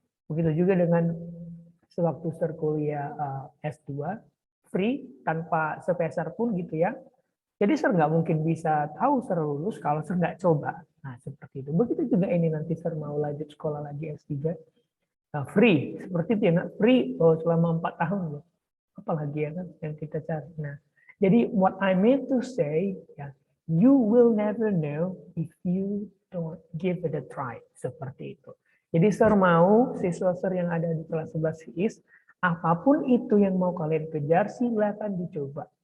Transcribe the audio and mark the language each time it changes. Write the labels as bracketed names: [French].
[Indonesian] Begitu juga dengan sewaktu kuliah S2 free tanpa sepeser pun gitu ya. Jadi Sir nggak mungkin bisa tahu Sir lulus kalau Sir nggak coba. Nah seperti itu. Begitu juga ini nanti Sir mau lanjut sekolah lagi S3. Nah, free seperti itu ya, free selama 4 tahun loh. Apalagi ya kan yang kita cari. Nah, jadi [English] what I mean to say ya, you will never know if you don't give it a try. [Indonesian] Seperti itu. Jadi Sir mau siswa Sir yang ada di kelas 11 IS, apapun itu yang mau kalian kejar, silakan dicoba.